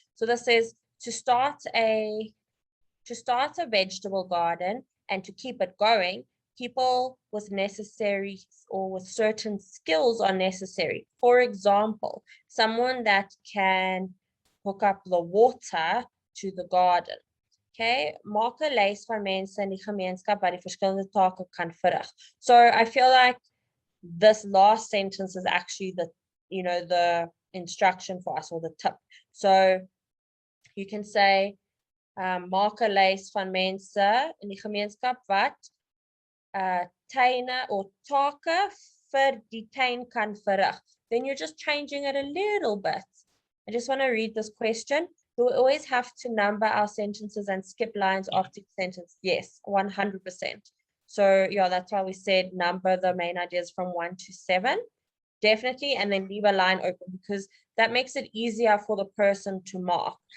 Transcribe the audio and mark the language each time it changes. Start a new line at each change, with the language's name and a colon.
English: So this says to start a vegetable garden and to keep it going, people with necessary or with certain skills are necessary. For example, someone that can hook up the water to the garden.
Afrikaans: Okay, maak 'n lys van mense in die gemeenskap wat die verskillende take kan verrig.
English: So I feel like this last sentence is actually the, you know, the instruction for us, or the tip. So you can say,
Afrikaans: maak 'n lys van mense in die gemeenskap wat tuine or take vir die tuin kan verrig.
English: Then you're just changing it a little bit. I just want to read this question. Do we always have to number our sentences and skip lines after each sentence? Yes, 100%. So yeah, that's why we said number the main ideas from 1 to 7. Definitely, and then leave a line open, because that makes it easier for the person to mark.